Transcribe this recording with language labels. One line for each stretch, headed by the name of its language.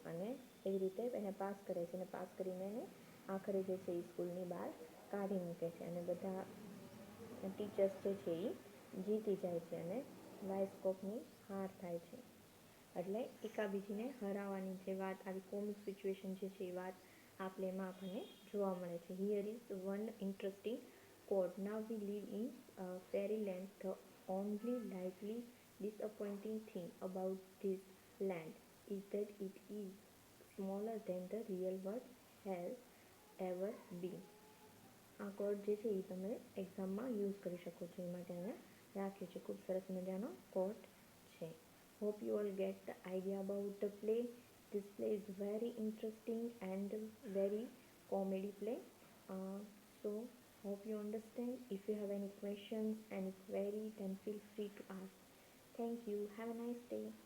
Gujarati: અને એવી રીતે એને પાસ કરે છે અને પાસ કરીને એને આખરે જે છે એ સ્કૂલની બહાર કાઢી મૂકે છે અને બધા ટીચર્સ જે છે એ જીતી જાય છે અને વાઇસ્કોપની હાર થાય છે. એટલે એકાબીજીને હરાવવાની જે વાત આવી કોમિક સિચ્યુએશન જે છે એ વાત આ પ્લેમાં આપણને જોવા મળે છે.
English: Here is one interesting quote. Now we live in fairyland. The only lightly disappointing thing about this land is that it is smaller than the real world has ever been.
Gujarati: આ code જે છે એ તમે એક્ઝામમાં યુઝ કરી શકો છો એ માટે અહીંયા રાખ્યું છે. ખૂબ સરસ મજાનો કોડ છે.
English: Hope you all get the idea about the play. This play is very interesting and very comedy play. So hope you understand. If you have any questions, any query, then feel free to ask. Thank you. Have a nice day.